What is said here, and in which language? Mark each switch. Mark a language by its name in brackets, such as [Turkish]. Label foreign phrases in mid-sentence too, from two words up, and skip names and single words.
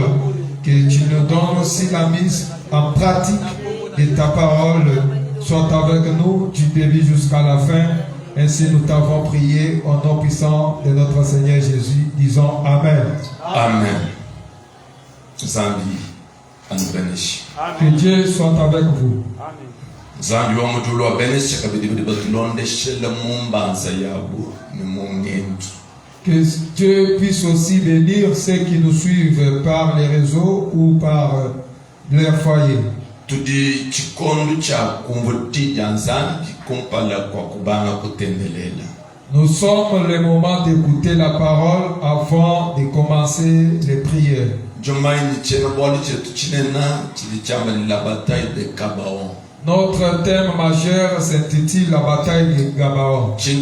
[French] Que tu nous donnes aussi la mise en pratique de ta parole. Sois avec nous du début jusqu'à la fin. Ainsi nous t'avons prié au nom puissant de notre Seigneur Jésus. Disons Amen. [Luba-Lulua] Amen. Zambi anubenishi. [French] Que Dieu soit avec vous. [Luba-Lulua] Zambi wa mutulu wa benishi kabidi batulonde shele mumbanza yabu ni mungentu. [French] Que Dieu puisse aussi bénir ceux qui nous suivent par les réseaux ou par leur foyer. [Luba-Lulua] Tudi chikondo cha kumvuti janzambi kumpala kwa kubanga kutendelela. [French] Nous sommes le moment d'écouter la parole avant de commencer les prières. Notre thème majeur s'intitule la bataille de Gabaon.